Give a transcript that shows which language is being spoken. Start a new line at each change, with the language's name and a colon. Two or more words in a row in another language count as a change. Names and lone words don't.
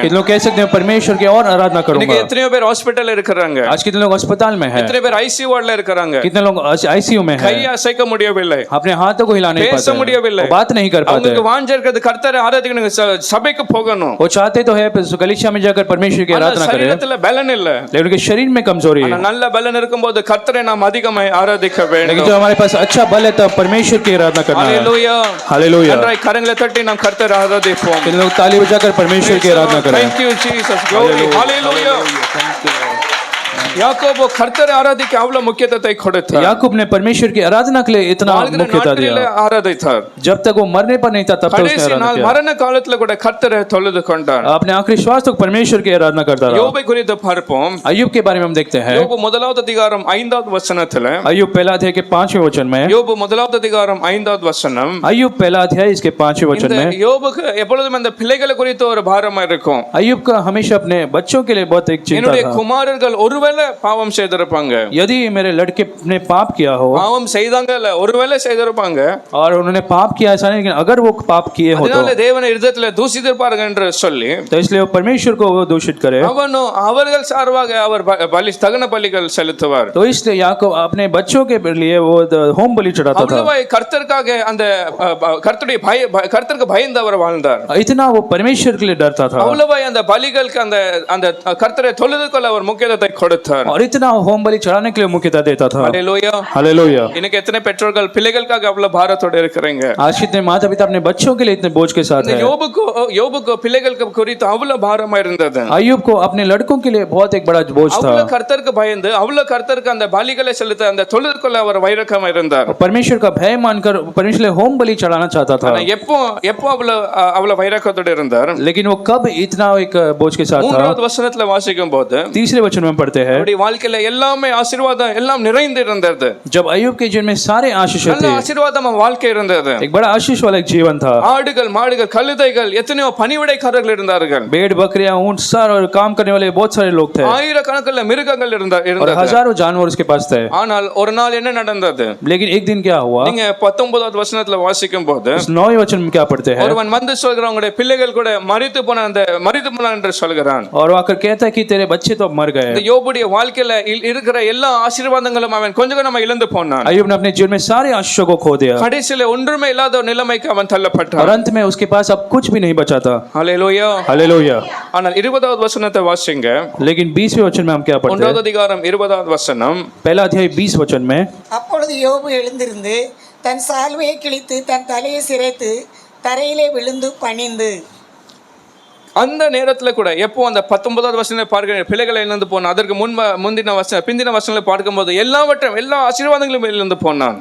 Hindi: कितने लोग कह सकते हैं परमेश्वर की और आराधना
Tamil: இன்னைக்கு
Hindi: करूंगा।
Tamil: எத்தனையோ பேர் ஹாஸ்பிடல்ல இருக்காங்க,
Hindi: आज कितने लोग अस्पताल में है,
Tamil: எத்தனை பேர்
English: ICU ward
Tamil: இருக்காங்க,
Hindi: कितने लोग आईसीयू में है,
Tamil: கையை அசைக்க முடியவில்லை,
Hindi: अपने हाथों को हिला नहीं
Tamil: பேச
Hindi: पाते,
Tamil: முடியவில்லை,
Hindi: वो बात नहीं कर पाते।
Tamil: அவங்களுக்கு வாஞ்சை இருக்குது கர்த்தரை ஆராதிக்கணும், சபைக்கு போகணும்,
Hindi: वो चाहते तो है गलीचा में जाकर परमेश्वर की
Tamil: ஆனா
Hindi: आराधना करे,
Tamil: சரீரத்துல பலன் இல்ல,
Hindi: लेकिन उनके शरीर में कमजोरी है।
Tamil: ஆனா நல்ல பலன் இருக்கும்போது கர்த்தரை நாம் அதிகமாய் ஆராதிக்க
Hindi: लेकिन
Tamil: வேண்டும்।
Hindi: जब हमारे पास अच्छा बल है तब परमेश्वर की आराधना करना है।
Tamil: ஹalleluya
Hindi: हालेलुया।
Tamil: நன்றாய் கரங்களை தட்டி நாம் கர்த்தரை ஆராதிப்போம்।
Hindi: कितने लोग ताली बजाकर परमेश्वर की आराधना करें।
English: Thank you Jesus, glory, hallelujah।
Tamil: யாக்கோபு கர்த்தரை ஆராதிக்க அவ்வளவு முக்கியத்துவத்தை கொடுத்தார்।
Hindi: याकूब ने परमेश्वर की आराधना के लिए इतना
Tamil: வாழ்கிற
Hindi: मुख्यता
Tamil: நாட்களிலே
Hindi: दिया।
Tamil: ஆராதித்தார்।
Hindi: जब तक वो मरने पर नहीं था तब तक उसने
Tamil: கடைசி
Hindi: आराधना
Tamil: நாள்
Hindi: किया।
Tamil: மரண காலத்துல கூட கர்த்தரை தொழுது கொண்டார்।
Hindi: अपने आखिरी श्वास तक परमेश्वर की आराधना करता रहा।
Tamil: யோபை குறித்து பார்ப்போம்।
Hindi: अय्यूब के बारे में हम देखते हैं।
Tamil: யோபு முதலாவது அதிகாரம் 5வது வசனத்துல,
Hindi: अय्यूब पहला अध्याय के 5वें वचन में,
Tamil: யோபு முதலாவது அதிகாரம் 5வது வசனம்,
Hindi: अय्यूब पहला अध्याय इसके 5वें वचन
Tamil: இந்த
Hindi: में,
Tamil: யோபுக்கு எப்பொழுதும் அந்த பிள்ளைகளை குறித்து ஒரு பாரமா இருக்கும்।
Hindi: अय्यूब का हमेशा अपने बच्चों के लिए बहुत एक चिंता
Tamil: என்னுடைய
Hindi: था।
Tamil: குமாரர்கள் ஒருவேளை பாவம் செய்திருப்பாங்க,
Hindi: यदि मेरे लड़के ने पाप किया हो,
Tamil: பாவம் செய்தாங்க இல்ல ஒருவேளை செய்திருப்பாங்க,
Hindi: और उन्होंने पाप किया ऐसा नहीं, लेकिन अगर वो पाप किए हो
Tamil: அதனால தேவனை இருதயத்துல தூசித்திருப்பார்கள் என்று சொல்லி
Hindi: तो इसलिए वो परमेश्वर को वो दूषित करे।
Tamil: அவனும் அவர்கள் சார்பாக அவர் தகன பலிகள் செலுத்துவார்।
Hindi: तो इसलिए याकूब अपने बच्चों के लिए वो होम बलि चढ़ाता था।
Tamil: அவ்வளவாய் கர்த்தருக்காக அந்த கர்த்தருடைய கர்த்தருக்கு பயந்து அவர் வாழ்ந்தார்।
Hindi: इतना वो परमेश्वर के लिए डरता था,
Tamil: அவ்வளவாய் அந்த பலிகளுக்கு அந்த அந்த கர்த்தரை தொழுது கொள்ள அவர் முக்கியத்துவத்தை கொடுத்தார்।
Hindi: और इतना होम बलि चढ़ाने के लिए मुख्यता देता था।
Tamil: ஹalleluya।
Hindi: हालेलुया।
Tamil: இன்னைக்கு எத்தனை பெற்றோர்கள் பிள்ளைகளுக்காக அவ்வளவு பாரத்தோட இருக்கிறீங்க?
Hindi: आज कितने माता पिता अपने बच्चों के लिए इतने बोझ के साथ है।
Tamil: யோபுக்கு பிள்ளைகளுக்கு குறித்து அவ்வளவு பாரமா இருந்தது।
Hindi: अय्यूब को अपने लड़कों के लिए बहुत एक बड़ा बोझ था।
Tamil: அவ்வளவு கர்த்தருக்கு பயந்து அவ்வளவு கர்த்தருக்கு அந்த பலிகளை செலுத்த அந்த தொழுது கொள்ள அவர் வைரக்கமா இருந்தார்।
Hindi: परमेश्वर का भय मानकर परमेश्वर के लिए होम बलि चढ़ाना चाहता था।
Tamil: எப்போ அவ்வளவு வைரக்கத்தோட இருந்தார்?
Hindi: लेकिन वो कब इतना एक बोझ के साथ था?
Tamil: 3வது வசனத்துல வாசிக்கும் போது
Hindi: 3रे वचन में पढ़ते हैं,
Tamil: அவருடைய வாழ்க்கையில எல்லாமே ஆசீர்வாதம் எல்லாம் நிறைந்து இருந்தது।
Hindi: जब अय्यूब के जीवन में सारे आशीष
Tamil: நல்ல
Hindi: थे,
Tamil: ஆசீர்வாதம் வாழ்க்கை இருந்தது।
Hindi: एक बड़ा आशीष वाला एक जीवन था।
Tamil: ஆடுகள் மாடுகள் கழுதைகள் எத்தனையோ பணிவிடைக்காரர்கள் இருந்தார்கள்।
Hindi: भेड़ बकरियां ऊंट सर और काम करने वाले बहुत सारे लोग थे,
Tamil: ஆயிரக்கணக்கில் மிருகங்கள்
Hindi: और
Tamil: இருந்தது।
Hindi: हजारों जानवर उसके पास थे।
Tamil: ஆனால் ஒரு நாள் என்ன நடந்தது?
Hindi: लेकिन एक दिन क्या हुआ?
Tamil: நீங்க 19வது வசனத்துல வாசிக்கும் போது
Hindi: उस 9वें वचन में क्या पढ़ते हैं?
Tamil: ஒருவன் வந்து சொல்கிறான் உங்களுடைய பிள்ளைகள் கூட மரித்து போன என்று சொல்கிறான்।
Hindi: और वो आकर कहता है कि तेरे बच्चे तो अब मर गए।
Tamil: இந்த யோபுடைய வாழ்க்கையில இருக்கிற எல்லா ஆசீர்வாதங்களும் அவன் கொஞ்சம் கொஞ்சமா இழந்து போனான்।
Hindi: अय्यूब ने अपने जीवन में सारे आशीषों को खो दिया,
Tamil: கடைசியில ஒன்றுமே இல்லாத ஒரு நிலைமைக்கு அவன்
Hindi: और
Tamil: தள்ளப்பட்டான்।
Hindi: अंत में उसके पास अब कुछ भी नहीं बचा था।
Tamil: ஹalleluya।
Hindi: हालेलुया।
Tamil: ஆனால் 20வது வசனத்தை வாசிங்க।
Hindi: लेकिन 20वें वचन में हम क्या पढ़ते हैं?
Tamil: 1வது அதிகாரம் 20வது வசனம்,
Hindi: पहला अध्याय 20 वचन में,
Tamil: அப்பொழுது யோபு எழுந்திருந்து தன் சால்வையை கிழித்து தன் தலையை சிரைத்து தரையிலே விழுந்து பணிந்து. அந்த நேரத்துல கூட எப்போ அந்த 19வது வசனத்தை பார்க்கிற பிள்ளைகளை இழந்து போனான், அதற்கு பிந்தின வசனங்களை பார்க்கும்போது எல்லா ஆசீர்வாதங்களும் இழந்து போனான்।